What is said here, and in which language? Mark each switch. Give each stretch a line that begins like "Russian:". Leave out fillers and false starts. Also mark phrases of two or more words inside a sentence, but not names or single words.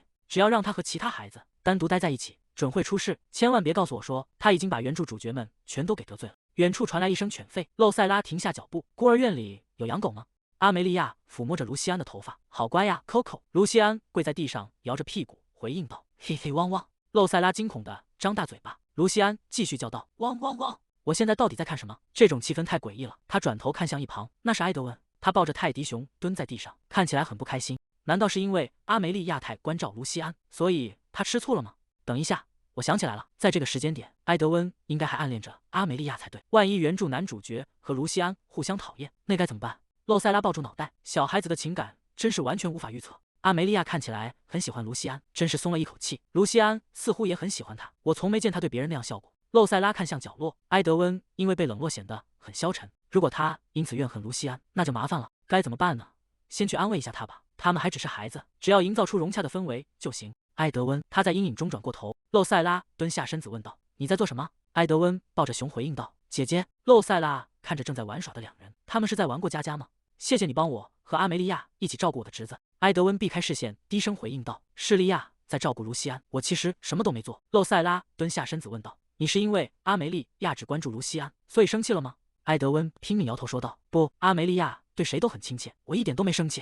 Chinese: 只要讓他和其他孩子單獨待在一起，準會出事，千萬別告訴我說他已經把原著主角們全都給得罪了。遠處傳來一聲犬吠，露塞拉停下腳步。孤兒院裡有養狗嗎？阿梅利亞撫摸着盧西安的頭髮。好乖呀，Coco。盧西安跪在地上，搖着屁股回應道。嘿嘿汪汪。露塞拉驚恐地張大嘴巴。盧西安繼續叫道。汪汪汪。我現在到底在看什麼？這種氣氛太詭異了。他轉頭看向一旁，那是埃德溫，他抱着泰迪熊蹲在地上，看起來很不開心。難道是因為阿梅利亞太關照盧西安，所以他吃醋了嗎？等一下，我想起來了，在這個時間點，埃德溫應該還暗戀着阿梅利亞才對。萬一原著男主角和盧西安互相討厭，那該怎麼辦？露塞拉抱住腦袋，小孩子的情感真是完全無法預測。阿梅利亞看起來很喜歡盧西安，真是鬆了一口氣。盧西安似乎也很喜歡他，我從沒見他對別人那樣笑過。露塞拉看向角落，埃德溫因為被冷落顯得很消沉。如果他因此怨恨盧西安，那就麻煩了。該怎麼辦呢？先去安慰一下他吧，他們還只是孩子，只要營造出融洽的氛圍就行。埃德溫，他在陰影中轉過頭。露塞拉蹲下身子問道：“你在做什麼？” 埃德溫抱着熊回應道：“姐姐。” 露塞拉看着正在玩耍的2人，他們是在玩過家家嗎？謝謝你幫我和阿梅利亞一起照顧我的侄子。埃德溫避開視線，低聲回應道：“是利亞在照顧盧西安，我其實什麼都沒做。” 露塞拉蹲下身子問道：“你是因為阿梅利亞只關注盧西安，所以生氣了嗎？” 埃德溫拼命搖頭說道：“不，阿梅利亞對誰都很親切，我一點都沒生氣。